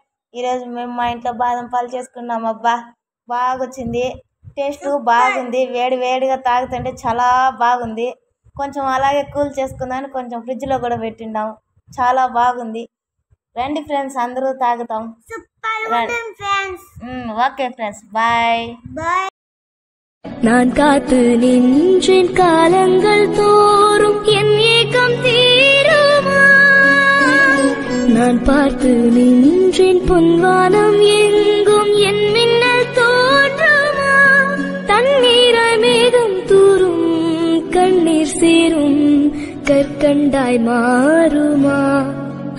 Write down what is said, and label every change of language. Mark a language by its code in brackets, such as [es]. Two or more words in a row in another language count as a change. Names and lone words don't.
[te] ఈరోజు మేము మా ఇంట్లో బాదం పాలు చేసుకున్నాం. అబ్బా బాగా వచ్చింది, [en] taste. [te] వేడి వేడిగా తాగుతుంటే చాలా బాగుంది. కొంచెం అలాగే కూల్ చేసుకుందామని కొంచెం ఫ్రిడ్జ్లో కూడా పెట్టిండాం. చాలా బాగుంది. రండి ఫ్రెండ్స్, అందరూ తాగుతాం. [en] okay friends, bye bye. [ta] நான் காத்து நின்றேன் காலங்கள் தோறும் என் ஏக்கம் தீருமா. நான் பார்த்து நின்றேன் பொன்வானம் எங்கும் என் மின்னல் தோன்றுமா. தண்ணீராய் மேகம் தூரும் கண்ணீர் சேரும் கற்கண்டாய் மாறுமா.